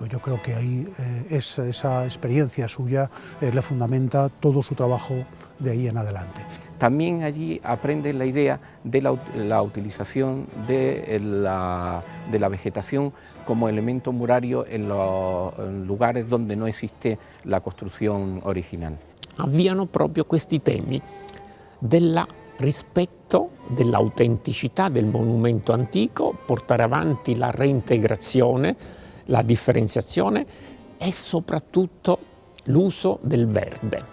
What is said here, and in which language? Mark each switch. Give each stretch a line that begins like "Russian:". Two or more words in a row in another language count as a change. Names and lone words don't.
Spanish: Yo creo que ahí esa experiencia suya le fundamenta todo su trabajo de ahí en adelante. También allí aprende la idea de la utilización de la vegetación como elemento murario en los lugares donde
Italian: no esiste la costruzione originale. Avviano proprio questi temi del rispetto dell'autenticità del monumento antico, portare avanti la reintegrazione, la differenziazione e soprattutto l'uso del verde.